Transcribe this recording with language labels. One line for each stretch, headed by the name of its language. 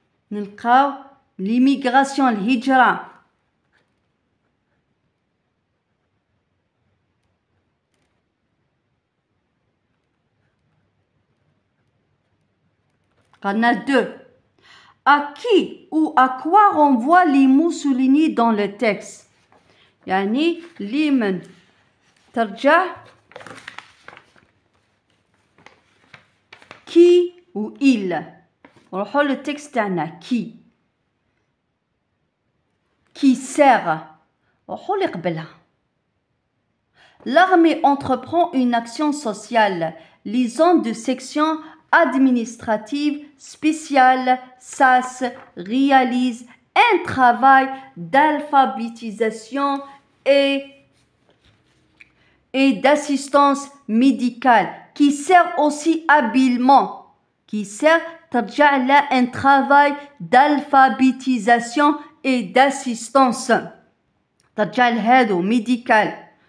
Arabic: نلقاو l'immigration الهجرة قلنا deux.
French: À qui ou à quoi renvoient les mots soulignés dans le texte؟
Arabic: يعني لمن ترجع
French: qui ou il.
Arabic: نروحو للتكست تاعنا
French: qui sert.
Arabic: نروحو اللي قبلها.
French: L'armée entreprend une action sociale. Les zones de section administrative spéciale SAS réalisent un travail d'alphabétisation et d'assistance médicale qui sert aussi habilement
Arabic: ترجع له
French: un travail d'alphabétisation et d'assistance
Arabic: ترجع لهادو
French: médical.